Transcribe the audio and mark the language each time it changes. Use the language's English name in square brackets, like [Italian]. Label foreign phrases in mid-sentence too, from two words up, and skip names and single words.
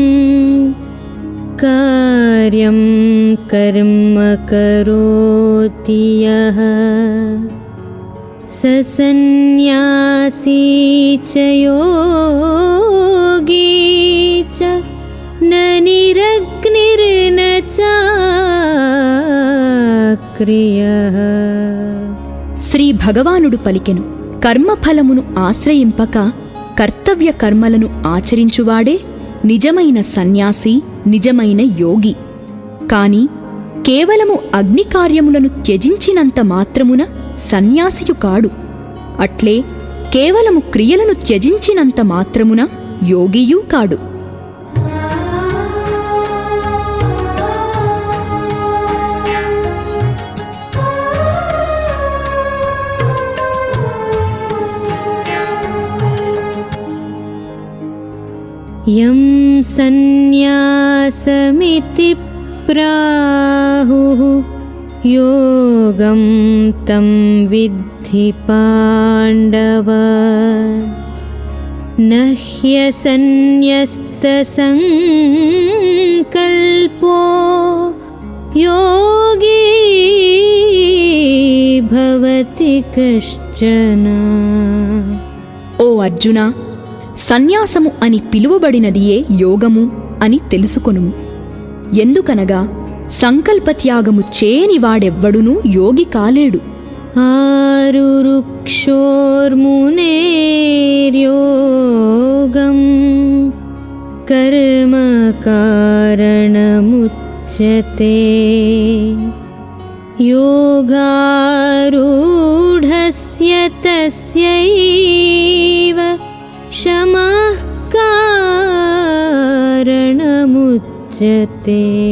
[Sanskrit] कार्यं कर्म करोति यः स सन्न्यासी च योगी च न निरग्निर्न चाक्रियः। [Telugu] శ్రీ భగవానుడు పలికెను, కర్మఫలమును ఆశ్రయింపక కర్తవ్య కర్మలను ఆచరించువాడే నిజమైన సన్యాసి, నిజమైన యోగి. కాని కేవలము అగ్నికార్యములను త్యజించినంత మాత్రమున సన్యాసియు కాడు. అట్లే కేవలము క్రియలను త్యజించినంత మాత్రమున యోగియూ కాడు. [Sanskrit] यं सन्न्यासमिति प्राहुः योगं तं विद्धि पाण्डव। न ह्यसन्न्यस्तसङ्कल्पो योगी भवति कश्चन। [Telugu] ఓ అర్జునా, సన్యాసము అని పిలువబడినదియే యోగము అని తెలుసుకొనుము. ఎందుకనగా సంకల్పత్యాగము చేయనివాడెవ్వడునూ యోగి కాలేడు. [Sanskrit] ఆరురుక్షోర్మునేర్యోగం కర్మ కారణముచ్యతే యోగారూఢస్య తస్యైవ శమః కారణముచ్యతే.